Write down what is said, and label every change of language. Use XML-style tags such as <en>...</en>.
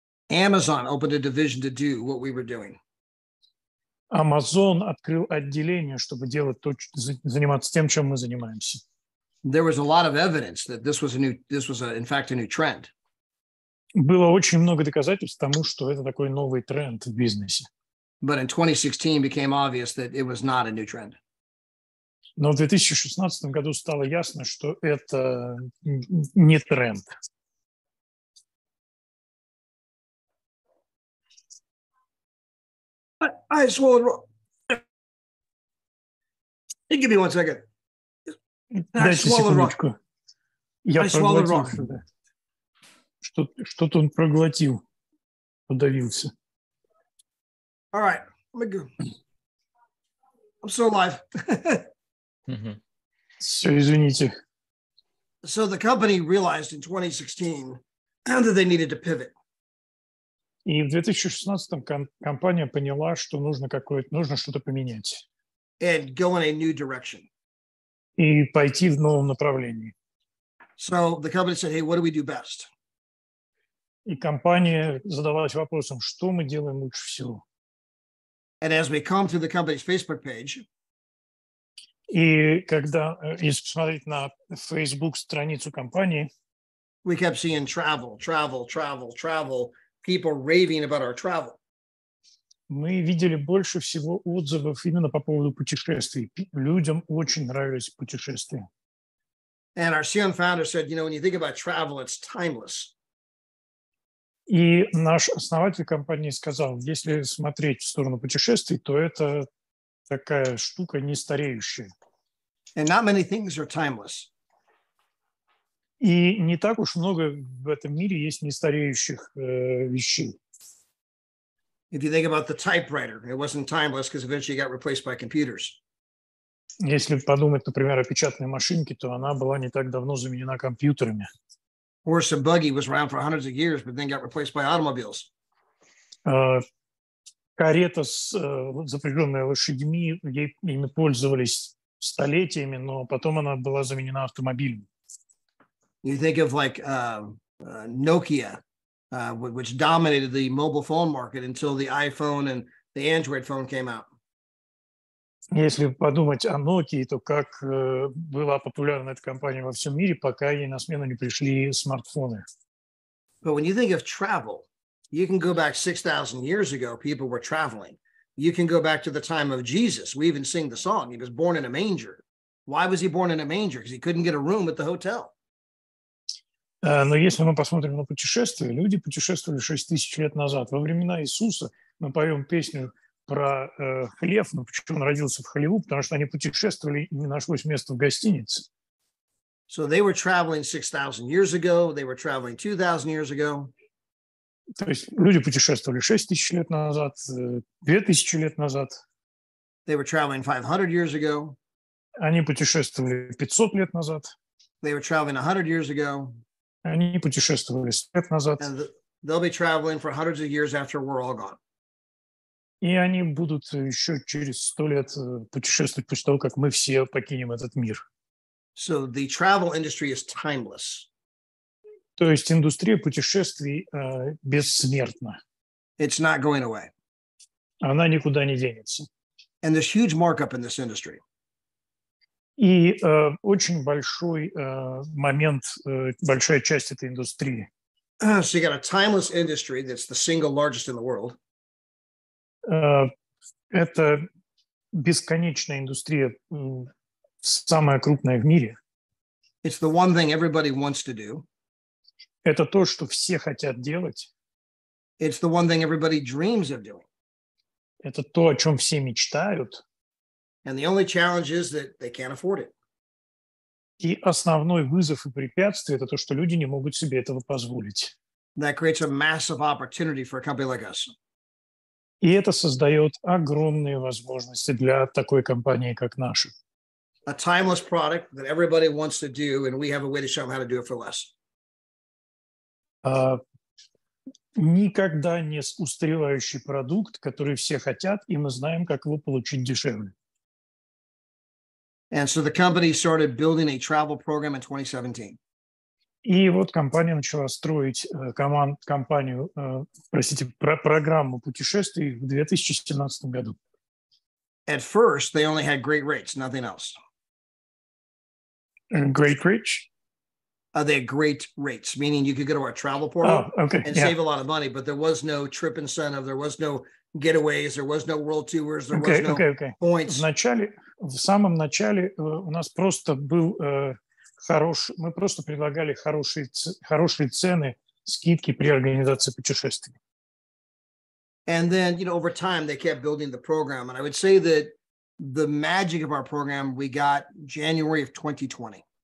<en>Amazon opened a division to do what we were doing.</en> <ru>Amazon открыл отделение, чтобы заниматься тем, чем мы занимаемся.</ru> <en>There was a lot of evidence that this was in fact a new trend.</en> <ru>Было очень много доказательств тому, что это такой новый тренд в бизнесе.</ru> <en>But in 2016 became obvious that it was not a new trend.</en> <ru>Но в 2016 году стало ясно, что это не тренд.</ru> <en>I swallowed wrong. Give me 1 second.</en> <ru>Дайте секундочку. Я проглотил что-то. Что-то он проглотил, подавился.</ru> <en>All right, let me go. I'm still alive.</en> <ru>Все, извините.</ru> <en>So the company realized in 2016 that they needed to pivot.</en> <ru>И в 2016 компания поняла, что нужно что-то поменять.</ru> <en>And go in a new direction.</en> <ru>И пойти в новом направлении.</ru> <en>So the company said, hey, what do we do best?</en> <ru>И компания задавалась вопросом, что мы делаем лучше всего.</ru> <en>And as we come through the company's Facebook page,</en> <ru>и если посмотреть на Facebook страницу компании,</ru> <en>we kept seeing travel, people raving about our travel.</en> <ru>Мы видели больше всего отзывов именно по поводу путешествий. Людям очень нравились путешествия.</ru> <en>And our CEO and founder said, when you think about travel, it's timeless.</en> <ru>И наш основатель компании сказал, если смотреть в сторону путешествий, то это такая штука не стареющая.</ru> <en>And not many things are timeless.</en> <ru>И не так уж много в этом мире есть нестареющих вещей.</ru> <en>If you think about the typewriter, it wasn't timeless because eventually it got replaced by computers.</en> <ru>Если подумать, например, о печатной машинке, то она была не так давно заменена компьютерами.</ru> <en>Horse and buggy was around for hundreds of years, but then got replaced by automobiles.</en> <ru>Карета, запряженная лошадьми, ими пользовались столетиями, но потом она была заменена автомобилем.</ru> <en>You think of like Nokia, which dominated the mobile phone market until the iPhone and the Android phone came out.</en> <ru>Если подумать о Nokia, то как была популярна эта компания во всем мире, пока ей на смену не пришли смартфоны.</ru> <en>But when you think of travel, you can go back 6,000 years ago, people were traveling. You can go back to the time of Jesus. We even sing the song. He was born in a manger. Why was he born in a manger? Because he couldn't get a room at the hotel.</en> <ru>Но если мы посмотрим на путешествия, люди путешествовали 6000 лет назад. Во времена Иисуса мы поем песню про хлев, но почему он родился в хлеву, потому что они путешествовали и не нашлось места в гостинице.</ru> <en>So they were traveling 6,000 years ago. They were traveling 2,000 years ago.</en> <ru>То есть люди путешествовали 6 тысяч лет назад, 2000 лет назад.</ru> <en>They were traveling 500 years ago.</en> <ru>Они путешествовали 500 лет назад.</ru> <en>They were traveling 100 years ago.</en> <ru>Они путешествовали 100 лет назад.</ru> <en>And they'll be traveling for hundreds of years after we're all gone.</en> <ru>И они будут еще через 100 лет путешествовать после того, как мы все покинем этот мир.</ru> <en>So the travel industry is timeless.</en> <ru>То есть индустрия путешествий бессмертна.</ru> <en>It's not going away.</en> <ru>Она никуда не денется.</ru> <en>And there's huge markup in this industry.</en> <ru>И очень большой момент, большая часть этой индустрии.</ru> <en>So you got a timeless industry that's the single largest in the world.</en> <ru>Это бесконечная индустрия, самая крупная в мире.</ru> <en>It's the one thing everybody wants to do.</en> <ru>Это то, что все хотят делать.</ru> <en>It's the one thing everybody dreams of doing.</en> <ru>Это то, о чем все мечтают.</ru> <en>And the only challenge is that they can't afford it.</en> <ru>И основной вызов и препятствие – это то, что люди не могут себе этого позволить.</ru> <en>That creates a massive opportunity for a company like us.</en> <ru>И это создает огромные возможности для такой компании, как наша.</ru> <en>A timeless product that everybody wants to do, and we have a way to show them how to do it for less.</en> <ru>Никогда не устаревающий продукт, который все хотят, и мы знаем, как его получить дешевле.</ru> <en>And so the company started building a travel program in 2017.</en> <ru>И вот компания начала строить программу путешествий в 2017 году.</ru> <en>At first, they only had great rates, nothing else. Great Rich? They had great rates, meaning you could go to our travel portal and save a lot of money, but there was no trip incentive, there was no getaways, there was no world tours, there was no points.</en> <ru>В самом начале у нас просто был мы просто предлагали хорошие цены, скидки при организации путешествий.</ru> <en>And then, over time, they kept building the program. And I would say that the magic of our program, we got January of 2020.</en>